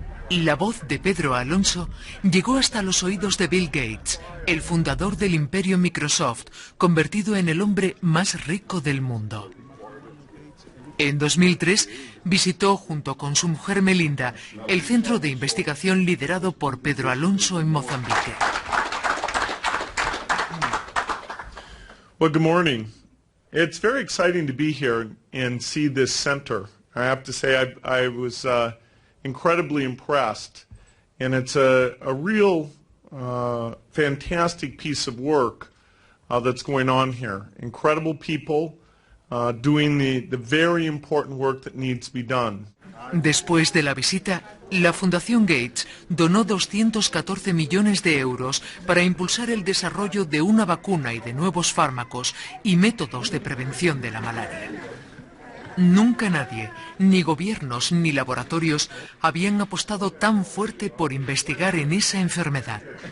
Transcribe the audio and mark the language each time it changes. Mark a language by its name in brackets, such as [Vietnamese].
[Spanish] La voz de Pedro Alonso llegó hasta los oídos de Bill Gates, el fundador del imperio Microsoft, convertido en el hombre más rico del mundo. En 2003 visitó junto con su mujer Melinda el centro de investigación liderado por Pedro Alonso en Mozambique. [English] Well, good morning. It's very exciting to be here and see this center. I have to say I was incredibly impressed, and it's a real fantastic piece of work that's going on here. Incredible people doing the very important work that needs to be done. [Spanish] Después de la visita, la Fundación Gates donó 214 millones de euros para impulsar el desarrollo de una vacuna y de nuevos fármacos y métodos de prevención de la malaria. Nunca nadie, ni gobiernos ni laboratorios, habían apostado tan fuerte por investigar en esa enfermedad.